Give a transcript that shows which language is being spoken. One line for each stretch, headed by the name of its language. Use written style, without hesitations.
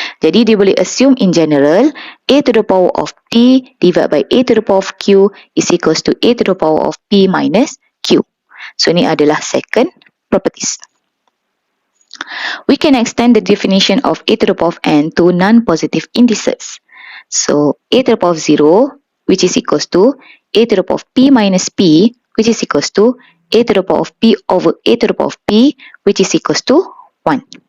Malay: Jadi, dia boleh
English: assume in general A to the power of P divided by A to the power of Q is equals to A to the power of P minus Q.
Malay: So, ini adalah
English: second properties. We can extend the definition of A to the power of n to non-positive indices. So, A to the power of 0, which is equals to A to the power of P minus P, which is equals to A to the power of P over A to the power of P, which is equals to 1.